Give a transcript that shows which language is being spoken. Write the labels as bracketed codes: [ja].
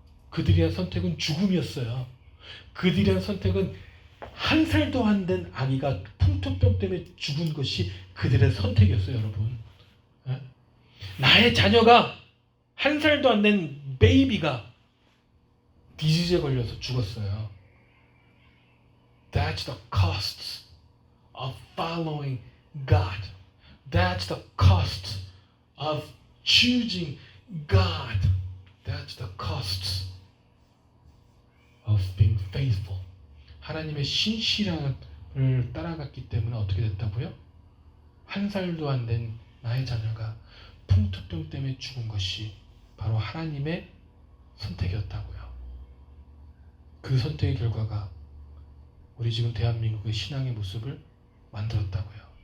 [ko] 그들이 한 선택은 죽음이었어요. 그들이 한 선택은 한 살도 안 된 아기가 풍토병 때문에 죽은 것이 그들의 선택이었어요. 여러분 나의 자녀가 한 살도 안 된 베이비가 디지즈에 걸려서 죽었어요. [en] That's the cost of following God. That's the cost of choosing God. That's the cost of being faithful. [ko] 하나님의 신실함을 따라갔기 때문에 어떻게 됐다고요? 한 살도 안 된 나의 자녀가 풍토병 때문에 죽은 것이 바로 하나님의 선택이었다고요. 그 선택의 결과가 우리 지금 대한민국의 신앙의 모습을 만들었다고요.